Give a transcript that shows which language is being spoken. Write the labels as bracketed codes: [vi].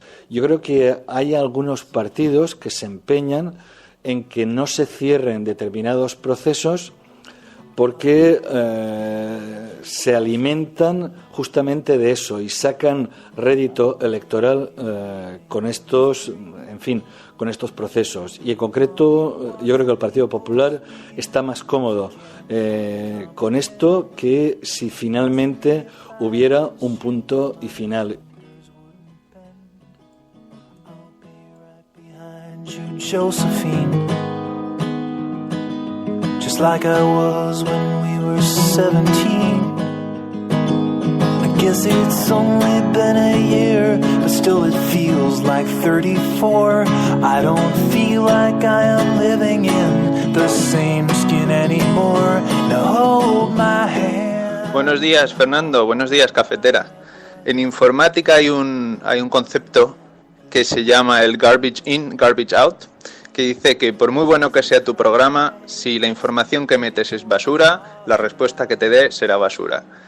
[es] Yo creo que hay algunos partidos que se empeñan en que no se cierren determinados procesos porque se alimentan justamente de eso y sacan rédito electoral con estos procesos. Y en concreto, yo creo que el Partido Popular está más cómodo con esto que si finalmente hubiera un punto y final. [en] Josephine, just like I was when we were 17. I guess it's only been a year, but still it feels like 34. I don't feel like I am living in the same skin anymore. Now hold my hand. [es] Buenos días, Fernando. Buenos días, cafetera. En informática hay un concepto que se llama el [en] garbage in, garbage out, [es] que dice que por muy bueno que sea tu programa, si la información que metes es basura, la respuesta que te dé será basura.